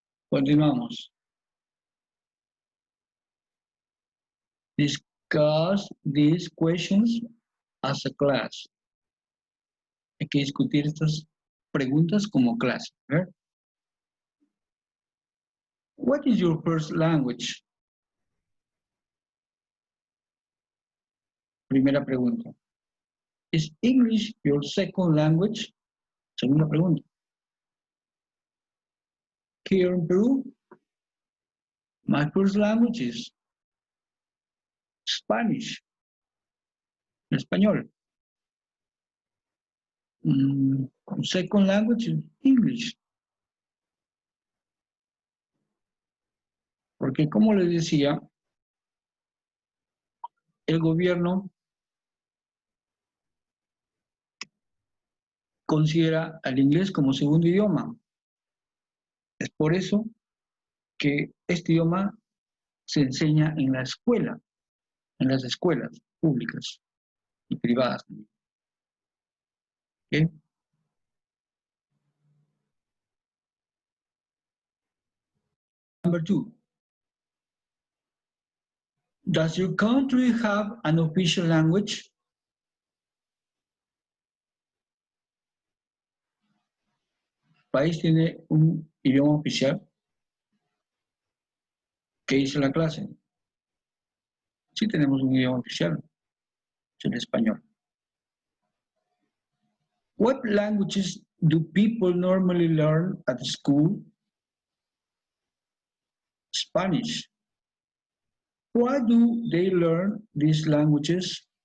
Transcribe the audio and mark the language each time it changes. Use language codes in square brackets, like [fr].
[es] Continuamos. [en] Discuss these questions as a class. [es] Hay que discutir estas preguntas como clase. ¿Ver? [en] What is your first language? [es] Primera pregunta. [en] Is English your second language? [es] Segunda pregunta. [en] Here in Peru, my first language is Spanish, español. Second language is English. [es] Porque como les decía, el gobierno considera al inglés como segundo idioma. Es por eso que este idioma se enseña en la escuela, en las escuelas públicas y privadas. [en] ¿Okay? Number 2. Does your country have an official language? [es] ¿País tiene un idioma oficial? ¿Qué dice la clase? Sí tenemos un idioma oficial, es el español. [en] What languages do people normally learn at school? Spanish. Why do they learn these languages?